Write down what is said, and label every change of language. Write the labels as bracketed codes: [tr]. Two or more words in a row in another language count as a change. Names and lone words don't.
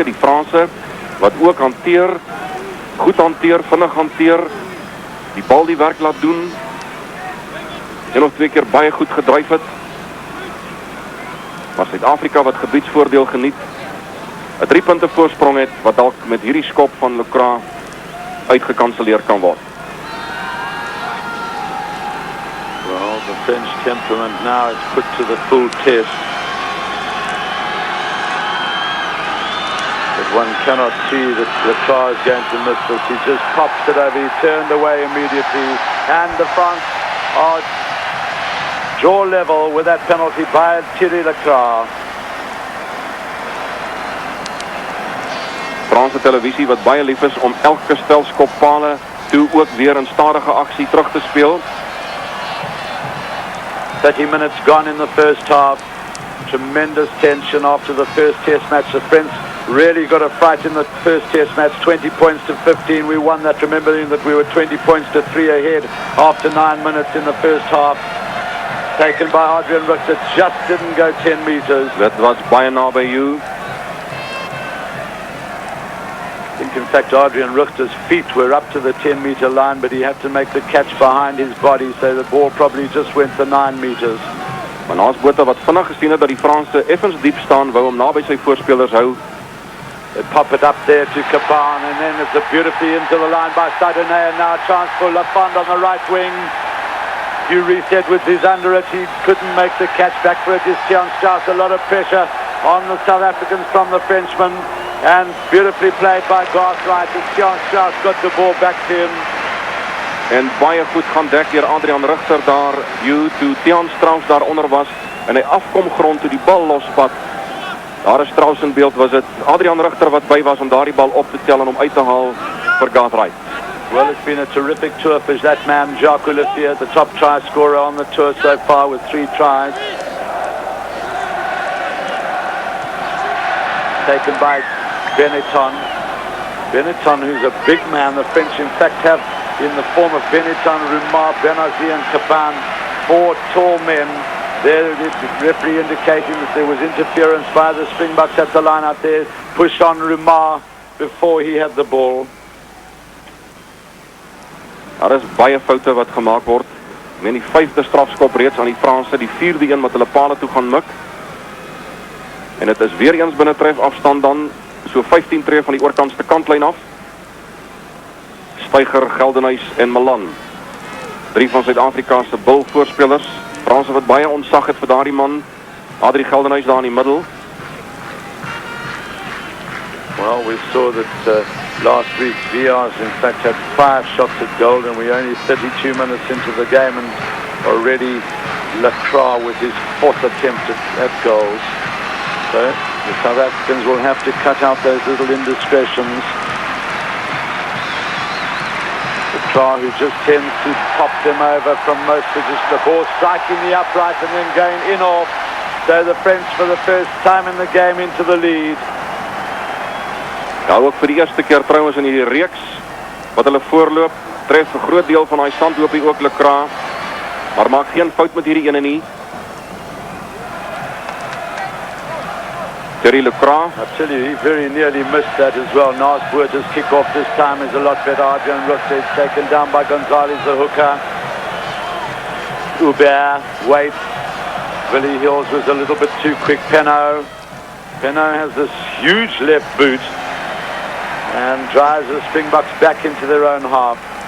[af] Die Franse wat ook hanteer, goed hanteer, vinnig hanteer, die bal die werk laat doen, een of 2 keer baie goed gedryf het. Maar Suid-Afrika wat gebiedsvoordeel geniet, 'n 3 punte voorsprong het, wat dalk met hierdie skop van Lecroix uitgekanseleer kan word. [en] Well, the French temperament now is put to the full test. But one cannot see that Lecroix is going to miss this. He just pops it over. He turned away immediately. And the France are jaw level with that penalty by Thierry Lecroix. [af] Franse televisie wat baie lief is om elke stel skoppale toe ook weer in stadige aksie terug te speel. [en] 30 minutes gone in the first half. Tremendous tension after the first test match. The really got a fight in the first test match, 20 points to 15. We won that, remembering that we were 20 points to 3 ahead after 9 minutes in the first half. Taken by Adrian Richter, just didn't go 10 meters. That was [af] baie naby [en] you. I think, in fact, Adrian Richter's feet were up to the 10-meter line, but he had to make the catch behind his body, so the ball probably just went the 9 meters. [af] Maar Naas Botha wat vinnig gesien het dat die Franse effens diep staan, wou hom naby sy voorspelers hou. [en] They pop it up there to Caban, and then it's a beautifully into the line by Sadonet, and now a chance for Lafond on the right wing. Hugh Reese Edwards is under it. He couldn't make the catch back for it. Is Tian Strauss. A lot of pressure on the South Africans from the Frenchman. And beautifully played by Garthright. Tian Strauss got the ball back to him. [af] En baie goed gaan dek deur Adrian Richter daar, toe Tian Strauss daaronder was en hy afkom grond toe die bal lospat. Daar is Strauss in beeld, was dit Adrian Richter wat by was om daardie bal op te tel en om uit te haal vir Garthright. [en] Well, it's been a terrific tour for that man, Jacques Olivier, the top try scorer on the tour so far with 3 tries. Taken by Benetton. Benetton, who's a big man. The French, in fact, have in the form of Benetton, Rumar, Benazir and Caban, 4 tall men. There, the referee indicating that there was interference by the Springboks at the line out there. Push on Rumar before he had the ball. [af] Daar is baie foute wat gemaak word. Met die 5de strafskop reeds aan die Franse, die 4de een wat hulle pale toe gaan mik. En dit is weer eens binne tref afstand dan, so 15 tree van die oorkantste kantlyn af. Steiger, Geldenhuys en Malan. 3 van Suid-Afrika se bil voorspelers. Franse wat baie ontsag het vir daardie man. Adrie Geldenhuys daar in die middel. [en] Well, we saw that last week VR's in fact had 5 shots at goal, and we're only 32 minutes into the game, and already Lacroix with his 4th attempt at goals. So the South Africans will have to cut out those little indiscretions. Lacroix, who just tends to pop them over from most positions, the ball striking the upright and then going in off. So the French for the first time in the game into the lead. [af] Ja, ook vir die eerste keer trouwens in die reeks wat hulle voorloop, tref 'n groot deel van daai sandloopie ook Lacroix, maar maak geen fout met hierdie ene nie. Terry Lacroix. [en] I tell you, he very nearly missed that as well. Naas Botha's kick-off this time is a lot better. Adrian Richter is taken down by Gonzalez, the hooker. Hubert waits. Willie Hills was a little bit too quick. Penot has this huge left boot and drives the Springboks back into their own half.